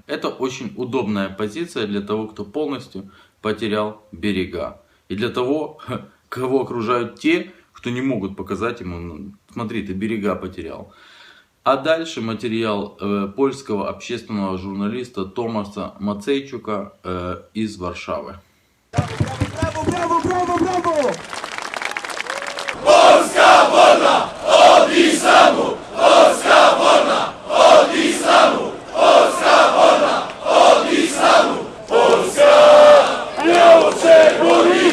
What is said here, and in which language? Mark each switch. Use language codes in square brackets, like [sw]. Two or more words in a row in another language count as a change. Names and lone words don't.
[ru] Это очень удобная позиция для того, кто полностью потерял берега. И для того, кого окружают те, кто не могут показать ему: смотри, ты берега потерял. А дальше материал польского общественного журналиста Томаса Мацейчука из Варшавы. [pl] Brawo, brawo, brawo, brawo! Polska wolna od islamu! Polska wolna od islamu! Polska wolna od islamu! Polska nie oczerwoni!